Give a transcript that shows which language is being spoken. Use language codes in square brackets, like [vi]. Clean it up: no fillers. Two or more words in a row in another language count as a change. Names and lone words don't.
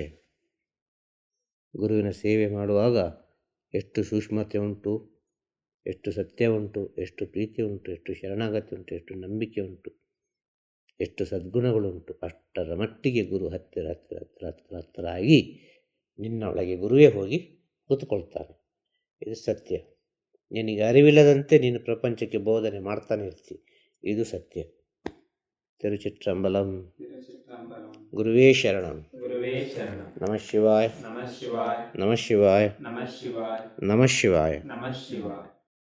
[kn] ಗುರುವಿನ ಸೇವೆ ಮಾಡುವಾಗ ಎಷ್ಟು ಸೂಕ್ಷ್ಮತೆ ಉಂಟು, ಎಷ್ಟು ಸತ್ಯ ಉಂಟು, ಎಷ್ಟು ಪ್ರೀತಿ ಉಂಟು, ಎಷ್ಟು ಶರಣಾಗತಿ ಉಂಟು, ಎಷ್ಟು ನಂಬಿಕೆ ಉಂಟು, ಎಷ್ಟು ಸದ್ಗುಣಗಳುಂಟು. ಅಷ್ಟರ ಮಟ್ಟಿಗೆ ಗುರು ಹತ್ತಿರ ಹತ್ತಿರ ಹತ್ತಿರ ಹತ್ತಿರ ಹತ್ತಿರ ಆಗಿ ನಿನ್ನೊಳಗೆ ಗುರುವೇ ಹೋಗಿ ಕೂತ್ಕೊಳ್ತಾನೆ. ಇದು ಸತ್ಯ. ನಿನಗೆ ಅರಿವಿಲ್ಲದಂತೆ ನೀನು ಪ್ರಪಂಚಕ್ಕೆ ಬೋಧನೆ ಮಾಡ್ತಾನೆ ಇರ್ತಿ. ಇದು ಸತ್ಯ. ತಿರುಚಿಟ್ರಂಬಲಂ. [sa] ಗುರುವೇ ಶರಣಂ. ನಮಃ ಶಿವಾಯ. ನಮಃ ಶಿವಾಯ. ನಮಃ ಶಿವಾಯ. ನಮಃ ಶಿವಾಯ.